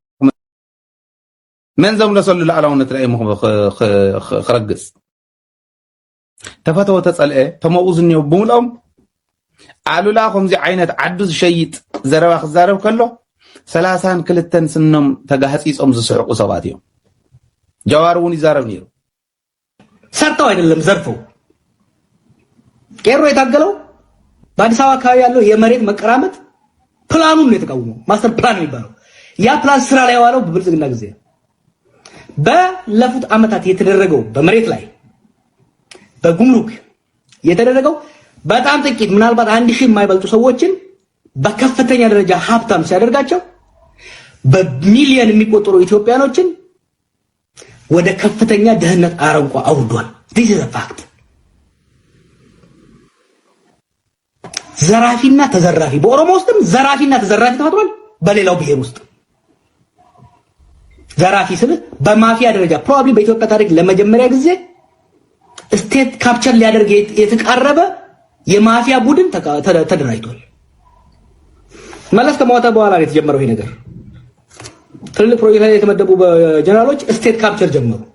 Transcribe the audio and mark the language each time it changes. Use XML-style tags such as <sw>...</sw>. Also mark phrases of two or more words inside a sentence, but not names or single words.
<ti>መን ዘምለሰሉ ላዕላውነት ላይ ክረግፅ ተፈተወ ተፀልአ ተመኡ ዝኒኦ ብምልኦም ኣሉላ ከምዚ ዓይነት ዓዱ ዝሸይጥ ዘረባ ክዛረብ ከሎ 32 ስኖም ተጋህፂፆም ዝስሕቁ ሰባት እዮም ጀዋር እውን ይዛረብ ነይሩ</ti> <am>ሰርተው አይደለም ዘርፈው ቄሮ የታገለው በአዲስ አበባ አካባቢ ያለው የመሬት መቀራመጥ ፕላኑን ነው የተቃወመው</am> <en>master plan</en> <am>የሚባለው ያ ፕላን ስራ ላይ ዋለው በብልጽግና ጊዜ በለፉት አመታት የተደረገው በመሬት ላይ በጉምሩክ የተደረገው በጣም ጥቂት ምናልባት 1000 የማይበልጡ ሰዎችን በከፍተኛ ደረጃ ሀብታም ሲያደርጋቸው በሚሊዮን የሚቆጠሩ ኢትዮጵያኖችን ወደ ከፍተኛ ደህንነት አረንቋ አውርዷል</am> <en>this is a fact</en> <am>ዘራፊና ተዘራፊ በኦሮሞ ውስጥም ዘራፊና ተዘራፊ ተፈጥሯል። በሌላው ብሔር ውስጥ ዘራፊ ስለ በማፊያ ደረጃ ፕሮባብሊ በኢትዮጵያ ታሪክ ለመጀመሪያ ጊዜ</am> <en>state capture</en> <am>ሊያደርግ የተቃረበ የማፊያ ቡድን ተደራጅቷል። መለስ ከሞተ በኋላ ነው የተጀመረው ይሄ ነገር። ትልልቅ ፕሮጀክት ላይ የተመደቡ ጀነራሎች</am> <en>state capture</en> <am>ጀመሩ።</am>